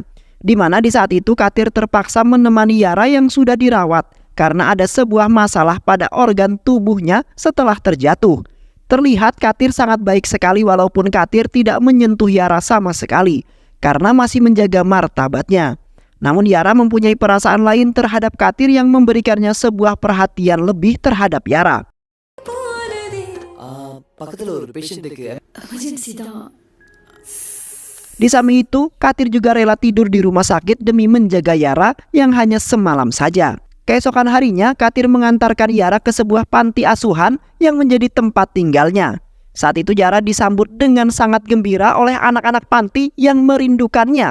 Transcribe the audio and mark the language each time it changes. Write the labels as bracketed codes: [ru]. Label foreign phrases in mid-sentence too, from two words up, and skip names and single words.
[id] Di mana di saat itu Katir terpaksa menemani Yara yang sudah dirawat karena ada sebuah masalah pada organ tubuhnya setelah terjatuh. Terlihat Katir sangat baik sekali walaupun Katir tidak menyentuh Yara sama sekali karena masih menjaga martabatnya. Namun Yara mempunyai perasaan lain terhadap Katir yang memberikannya sebuah perhatian lebih terhadap Yara. [ta] பக்கத்துல ஒரு பேஷண்ட் இருக்கு. எமர்ஜென்சி தான். [id] Di samping itu, Katir juga rela tidur di rumah sakit demi menjaga Yara yang hanya semalam saja. Keesokan harinya, Katir mengantarkan Yara ke sebuah panti asuhan yang menjadi tempat tinggalnya. Saat itu Yara disambut dengan sangat gembira oleh anak-anak panti yang merindukannya.